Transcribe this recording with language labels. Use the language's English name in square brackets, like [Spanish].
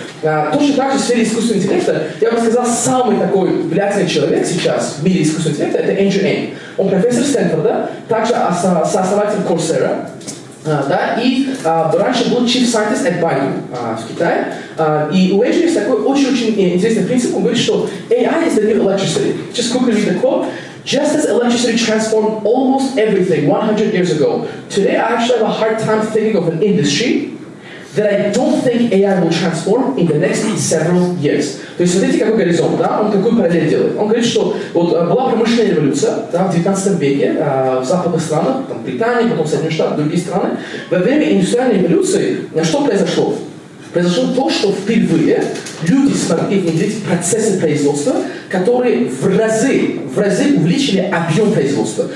[Russian] Точно так же в сфере искусственного интеллекта, я бы сказал, самый такой влиятельный человек сейчас в мире искусственного интеллекта – это Эндрю Ng. Он профессор Стэнфорда, также сооснователь Coursera, да, и раньше был Chief Scientist at Baidu в Китае. И у Эндрю есть такой очень-очень интересный принцип, он говорит, что [English] AI is the new electricity. Just quickly read the quote. Just as electricity transformed almost everything 100 years ago, today I actually have a hard time thinking of an industry that I don't think AI will transform in the next several years. [Russian] То есть смотрите, какой горизонт, да? Он какой параллель делает. Он говорит, что вот была промышленная революция, да, в 19 веке в западных странах, там, Британии, потом Соединенные Штаты, другие страны. Во время индустриальной революции что произошло? Произошло то, что впервые люди смогли внедрить процессы производства, которые в разы увеличили объем производства.